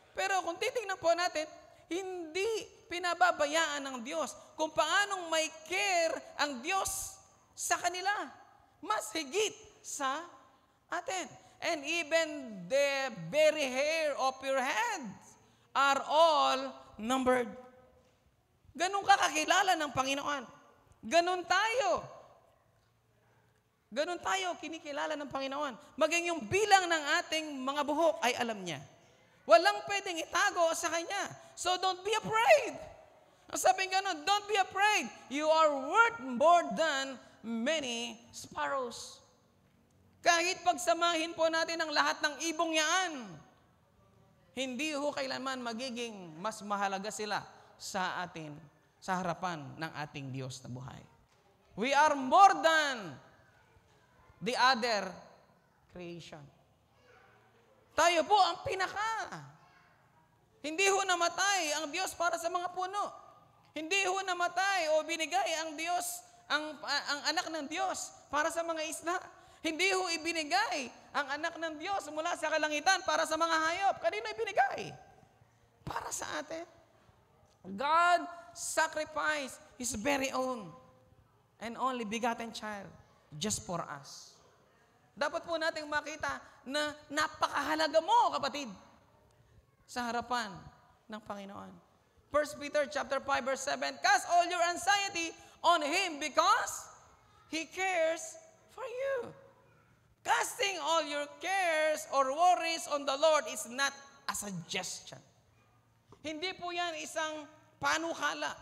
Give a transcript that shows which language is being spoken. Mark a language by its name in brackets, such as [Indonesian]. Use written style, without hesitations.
[Filipino] Pero kung titingnan po natin, hindi pinababayaan ng Diyos kung paanong may care ang Diyos sa kanila. Mas higit sa atin. [English] And even the very hair of your head are all numbered. [Filipino] Ganun ka kakilala ng Panginoon. Ganun tayo. Ganun tayo kinikilala ng Panginoon. Maging yung bilang ng ating mga buhok ay alam niya. Walang pwedeng itago sa Kanya. [English] So don't be afraid. [Filipino] Ang sabi ganun, [English] don't be afraid. You are worth more than many sparrows. [Filipino] Kahit pagsamahin po natin ang lahat ng ibong yaan, hindi ho kailanman magiging mas mahalaga sila sa atin, sa harapan ng ating Diyos na buhay. [English] We are more than the other creation. [Filipino] Tayo po ang pinaka. Hindi ho namatay ang Diyos para sa mga puno. Hindi ho namatay o binigay ang Diyos, ang anak ng Diyos para sa mga isda. Hindi ho ibinigay ang anak ng Diyos mula sa kalangitan para sa mga hayop. Kanino ibinigay? Para sa atin. [English] God sacrificed His very own and only begotten child just for us. [Filipino] Dapat po nating makita na napakahalaga mo, kapatid, sa harapan ng Panginoon. [English] 1 Peter chapter 5 verse 7, cast all your anxiety on Him because He cares for you. Casting all your cares or worries on the Lord is not a suggestion. [Filipino] Hindi po yan isang panukala.